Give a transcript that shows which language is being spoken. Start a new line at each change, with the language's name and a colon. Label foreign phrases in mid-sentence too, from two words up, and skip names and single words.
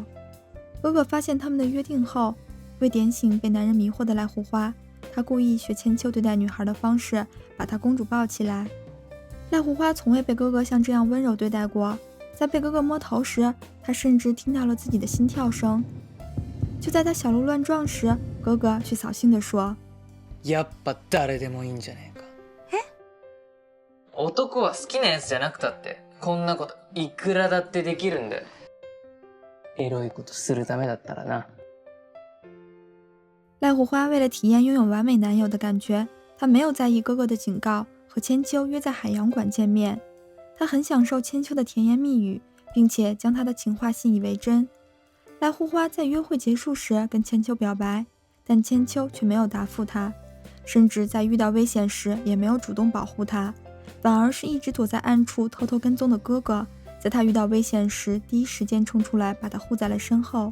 Chinese: 哥哥发现他们的约定后，为点醒被男人迷惑的濑户花，他故意学千秋对待女孩的方式，把她公主抱起来。濑户花从未被哥哥像这样温柔对待过，在被哥哥摸头时，她甚至听到了自己的心跳声。就在她小鹿乱撞时，哥哥却扫兴地说：
Japanese: やっぱ誰でもいいんじゃねえか。男は好きなやつじゃなくたってこんなこといくらだってできるんだよ。エロいことするためだったらな。
Chinese: 濑户花为了体验拥有完美男友的感觉，她没有在意哥哥的警告，和千秋约在海洋馆见面。她很享受千秋的甜言蜜语，并且将她的情话信以为真。濑户花在约会结束时跟千秋表白，但千秋却没有答复她，甚至在遇到危险时也没有主动保护她，反而是一直躲在暗处偷偷跟踪的哥哥，在她遇到危险时第一时间冲出来把她护在了身后。